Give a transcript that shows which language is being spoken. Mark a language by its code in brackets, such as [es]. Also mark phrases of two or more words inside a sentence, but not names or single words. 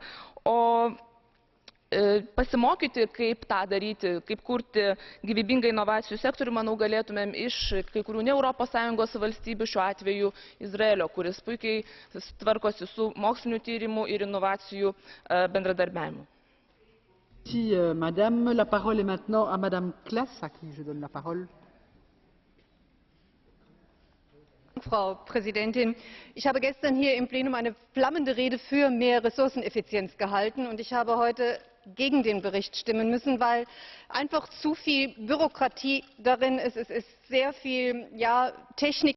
[lt] O pasimokyti, kaip tą daryti, kaip kurti gyvybingą inovacijų sektorių, manau, galėtumėm iš kai kurių ne ES valstybių, šiuo atveju Izraelio, kuris puikiai tvarkosi su mokslinių tyrimų ir inovacijų bendradarbiavimu. [fr] Madame. La parole est maintenant à Madame Klass, à qui je donne la parole. [de] Frau Präsidentin! Ich habe gestern hier im Plenum eine flammende Rede für mehr Ressourceneffizienz gehalten, und ich habe heute gegen den Bericht stimmen müssen, weil einfach zu viel Bürokratie darin ist. Es ist sehr viel Technik.